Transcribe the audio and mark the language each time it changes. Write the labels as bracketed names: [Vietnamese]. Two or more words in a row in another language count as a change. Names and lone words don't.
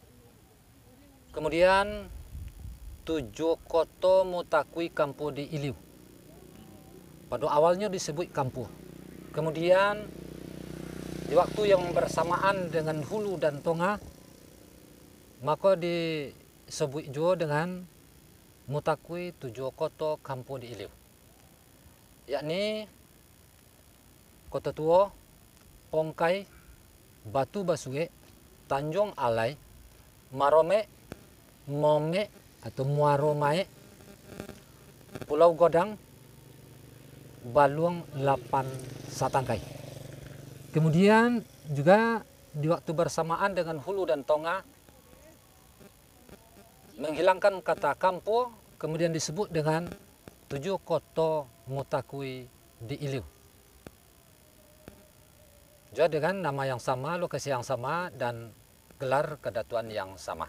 [Indonesian] Kemudian 7 Koto Mutakui Kampu di Iliu. Pada awalnya disebut Kampu. Kemudian di waktu yang bersamaan dengan Hulu dan Tonga, maka disebut juga dengan Mutakui 7 Koto Kampu di Iliu. Yakni Kota Tua, Pongkai, Batu Basuge, Tanjung Alai, Marome, Mome atau Muaromae, Pulau Godang, Baluang 8 Satangkai. Kemudian juga di waktu bersamaan dengan Hulu dan Tonga menghilangkan kata Kampo, kemudian disebut dengan 7 Koto Mutakui di Iliu. Juga dengan nama yang sama, lokasi yang sama, dan gelar kedatuan yang sama.